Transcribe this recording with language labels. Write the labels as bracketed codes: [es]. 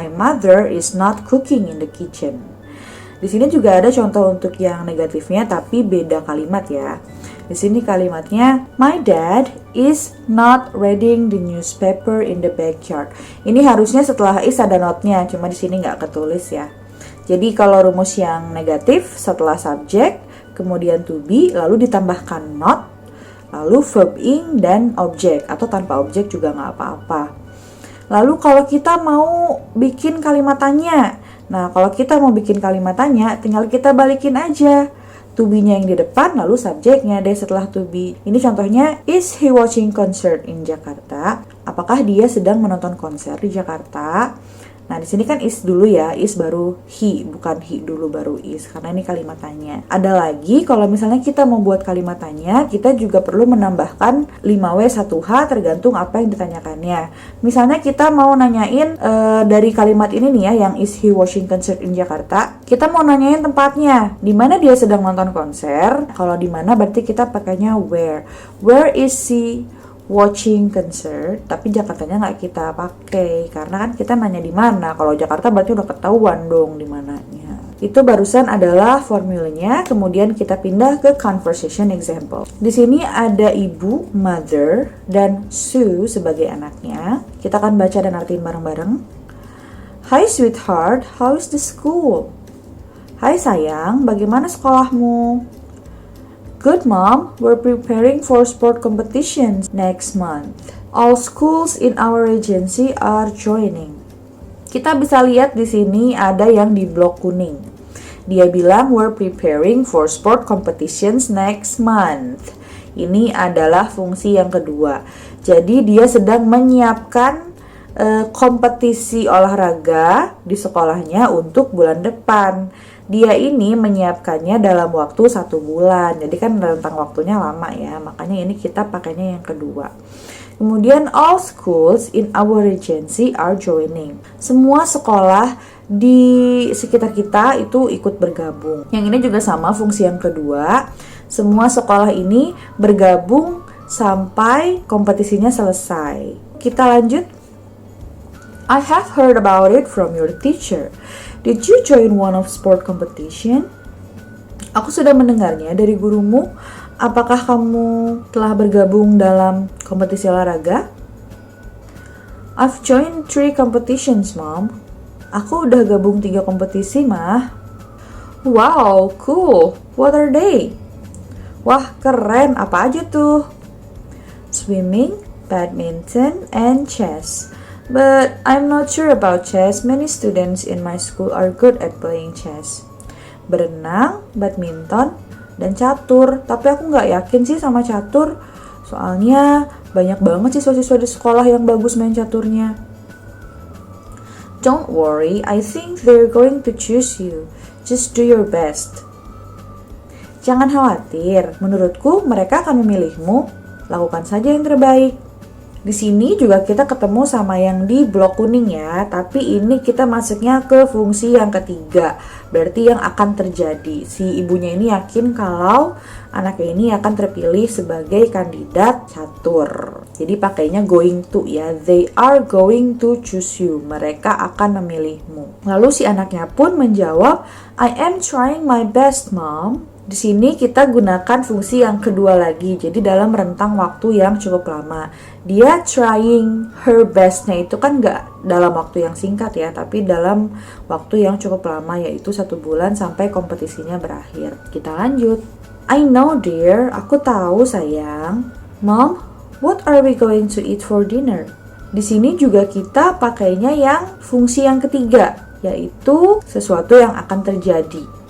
[en] My mother is not cooking in the kitchen. [id] Di sini juga ada contoh untuk yang negatifnya tapi beda kalimat ya. Di sini kalimatnya, [en] my dad is not reading the newspaper in the backyard. [id] Ini harusnya setelah is ada notnya, cuma di sini nggak ketulis ya. Jadi kalau rumus yang negatif setelah subjek, kemudian to be, lalu ditambahkan not, lalu verb ing dan objek, atau tanpa objek juga nggak apa-apa. Lalu kalau kita mau bikin kalimat tanya, nah kalau kita mau bikin kalimat tanya, tinggal kita balikin aja. To be-nya yang di depan, lalu subjeknya deh setelah to be. Ini contohnya, [en] is he watching concert in Jakarta? [id] Apakah dia sedang menonton konser di Jakarta? Nah, di sini kan is dulu ya, is baru he, bukan he dulu baru is, karena ini kalimat tanya. Ada lagi, kalau misalnya kita mau buat kalimat tanya, kita juga perlu menambahkan 5W 1H tergantung apa yang ditanyakannya. Misalnya kita mau nanyain dari kalimat ini nih ya, yang is he watching concert in Jakarta, kita mau nanyain tempatnya, di mana dia sedang nonton konser. Kalau di mana berarti kita pakainya where. [en] Where is he watching concert, [id] tapi Jakartanya nggak kita pakai karena kan kita nanya di mana. Kalau Jakarta berarti udah ketahuan dong di mananya. Itu barusan adalah formulanya. Kemudian kita pindah ke conversation example. Di sini ada ibu, mother, dan Sue sebagai anaknya. Kita akan baca dan artiin bareng-bareng. [en] Hi sweetheart, how is the school? [id] Hai sayang, bagaimana sekolahmu? [en] Good mom, we're preparing for sport competitions next month. All schools in our agency are joining. [id] Kita bisa lihat di sini ada yang di blok kuning. Dia bilang [en] we're preparing for sport competitions next month. [id] Ini adalah fungsi yang kedua. Jadi dia sedang menyiapkan kompetisi olahraga di sekolahnya untuk bulan depan. Dia ini menyiapkannya dalam waktu 1 bulan. Jadi kan rentang waktunya lama ya. Makanya ini kita pakainya yang kedua. Kemudian [en] all schools in our agency are joining. [id] Semua sekolah di sekitar kita itu ikut bergabung. Yang ini juga sama fungsi yang kedua. Semua sekolah ini bergabung sampai kompetisinya selesai. Kita lanjut. [en] I have heard about it from your teacher. Did you join one of sport competition? [id] Aku sudah mendengarnya dari gurumu. Apakah kamu telah bergabung dalam kompetisi olahraga? [en] I've joined 3 competitions, Mom. [id] Aku udah gabung 3 kompetisi, Mah. [en] Wow, cool. What are they? [id] Wah, keren. Apa aja tuh? [en] Swimming, badminton, and chess. But I'm not sure about chess. Many students in my school are good at playing chess. [id] Berenang, badminton, dan catur. Tapi aku nggak yakin sih sama catur. Soalnya banyak banget siswa-siswa di sekolah yang bagus main caturnya. [en] Don't worry, I think they're going to choose you. Just do your best. [id] Jangan khawatir, menurutku mereka akan memilihmu. Lakukan saja yang terbaik. Di sini juga kita ketemu sama yang di blok kuning ya, tapi ini kita masuknya ke fungsi yang ketiga. Berarti yang akan terjadi, si ibunya ini yakin kalau anaknya ini akan terpilih sebagai kandidat catur. Jadi pakainya [en] going to ya, they are going to choose you. [id] Mereka akan memilihmu. Lalu si anaknya pun menjawab, [en] I am trying my best, mom. [id] Di sini kita gunakan fungsi yang kedua lagi, jadi dalam rentang waktu yang cukup lama. Dia [en] trying her best- [id] nya itu kan nggak dalam waktu yang singkat ya, tapi dalam waktu yang cukup lama, yaitu 1 bulan sampai kompetisinya berakhir. Kita lanjut. [en] I know dear, [id] aku tahu sayang. [en] Mom, what are we going to eat for dinner? [id] Di sini juga kita pakainya yang fungsi yang ketiga, yaitu sesuatu yang akan terjadi.